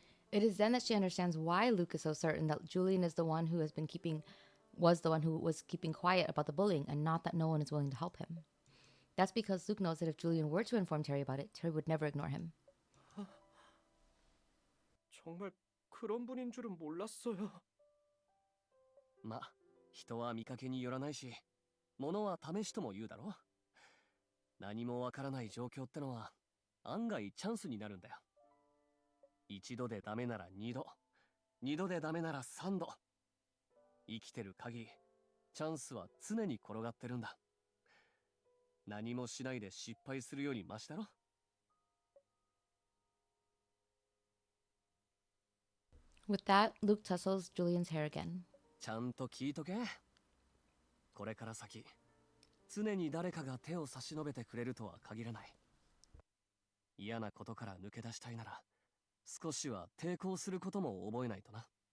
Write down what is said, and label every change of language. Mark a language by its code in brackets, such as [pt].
[en] It is then that she understands why Luke is so certain that Julian is the one who was the one who was keeping quiet about the bullying, and not that no one is willing to help him. That's because Luke knows that if Julian were to inform Terry about it, Terry would never ignore him. [ko] 정말 그런 분인 줄은 몰랐어요. [ja] ま、人は見かけによらないし、物は試しとも言うだろ。何もわからない状況ってのは案外チャンスになるんだよ。一度でダメなら二度、二度でダメなら三度。生きてる限り、チャンスは常に転がってるんだ。何もしないで失敗するよりマシだろ。 [en] With that, Luke tussles Julian's hair again. [ja] ちゃんと聞いとけ。これから先、常に誰かが手を差し伸べてくれるとは限らない。嫌なことから抜け出したいなら、少しは抵抗することも覚えないとな。